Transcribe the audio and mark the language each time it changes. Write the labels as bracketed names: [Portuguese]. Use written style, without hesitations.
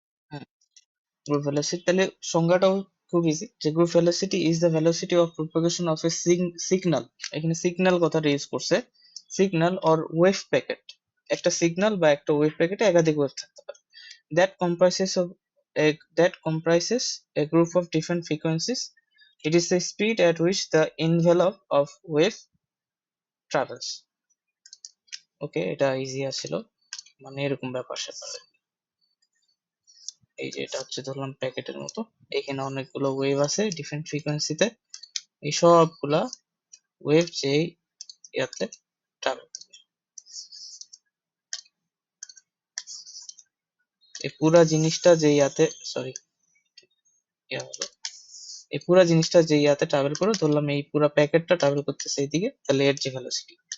[Bangla] হ্যাঁ, group velocity তাহলে সংজ্ঞাটাও খুব ইজি, যে [English] Group velocity is the velocity of propagation of a signal. [Bangla] এখানে সিগন্যাল কথাটা ইউজ করছে, [English] Signal or wave packet. [Bangla] একটা সিগন্যাল বা একটা ওয়েভ প্যাকেটে একাধিক ওয়েভ থাকতে পারে, [English] that comprises of that comprises a group of different frequencies. It is the speed at which the envelope of wave travels. [Bangla] ওকে, এটা ইজি আছিল, মানে এরকম ব্যাপার স্যাপার। এই যে এটা হচ্ছে ধরলাম প্যাকেটের মতো, এখানে অনেকগুলো ওয়েভ আছে ডিফারেন্ট ফ্রিকোয়েন্সিতে, এই সবগুলা ওয়েভ যেই ইয়াতে ট্রাভেল, এই পুরা জিনিসটা যে ইয়াতে, সরি, ইয়া হলো, এই পুরা জিনিসটা যে ইয়াতে ট্রাভেল করে, ধরলাম এই পুরা প্যাকেটটা ট্রাভেল করতেছে এইদিকে, তাহলে এর যে ভেলোসিটি।